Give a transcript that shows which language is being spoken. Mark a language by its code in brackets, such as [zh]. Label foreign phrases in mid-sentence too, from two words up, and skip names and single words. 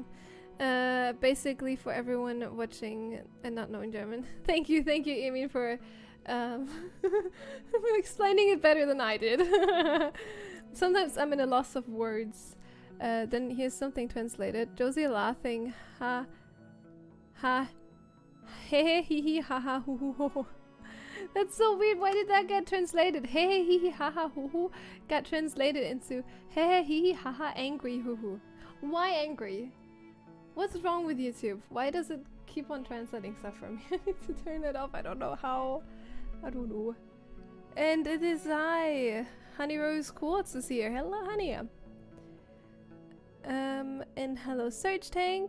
[en] Basically for everyone watching and not knowing German. Thank you, Amy, for explaining it better than I did. Sometimes I'm in a loss of words. Then here's something translated. Josie laughing, ha, ha, he he he ha ha hoo hoo ho. That's so weird. Why did that get translated? He he he ha ha hoo hoo got translated into he he he ha ha angry hoo hoo. Why angry? What's wrong with YouTube? Why does it keep on translating stuff for me. I need to turn it off. I don't know how. I don't know. And it is I. Honey Rose Quartz is here. Hello, honey. And hello, Search Tank.